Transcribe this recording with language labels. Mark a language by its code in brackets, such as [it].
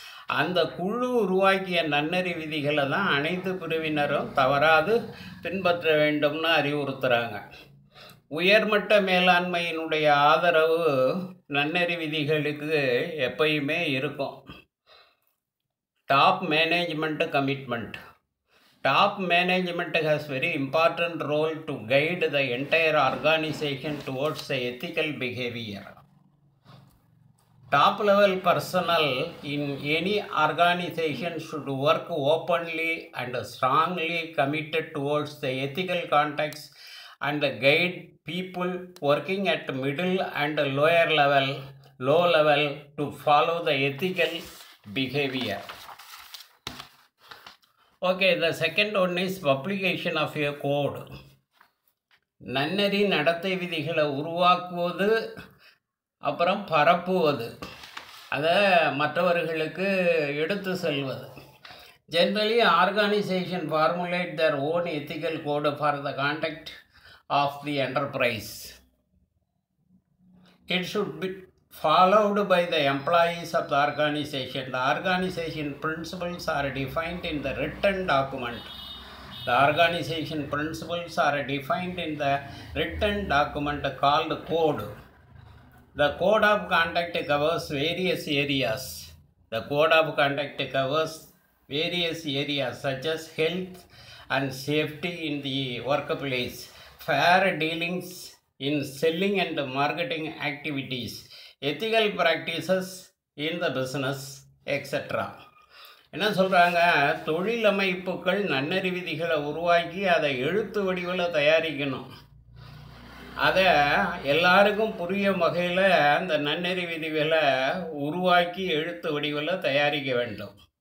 [ta] அந்த குழு உருவாக்கிய நன்னறி விதிகளை தான் அனைத்து பிரிவினரும் தவறாது பின்பற்ற வேண்டும்னு அறிவுறுத்துகிறாங்க. உயர்மட்ட மேலாண்மையினுடைய ஆதரவு நன்னறி விதிகளுக்கு எப்பயுமே இருக்கும். [en] Top management commitment. Top management has very important role to guide the entire organization towards the ethical behavior. Top level personnel in any organization should work openly and strongly committed towards the ethical context and guide people working at middle and low level to follow the ethical behavior. Okay, the second one is publication of a code. [ta] நன்னறி நடத்தை விதிகளை உருவாக்குவது, அப்புறம் பரப்புவது, அதை மற்றவர்களுக்கு எடுத்து செல்வது. [en] Generally, organization formulate their own ethical code for the conduct of the enterprise. It should be followed by the employees of the organization. The organization principles are defined in the written document. The organization principles are defined in the written document called code. The code of conduct covers various areas. The code of conduct covers various areas such as health and safety in the workplace, fair dealings in selling and marketing activities, ethical practices in the business, etc. [ta] என்ன சொல்கிறாங்க, தொழிலமைப்புகள் நன்னறி விதிகளை உருவாக்கி அதை எழுத்து வடிவில் தயாரிக்கணும். அதை எல்லாருக்கும் புரியும் வகையில் அந்த நன்னறி விதிகளை உருவாக்கி எழுத்து வடிவில் தயாரிக்க வேண்டும்.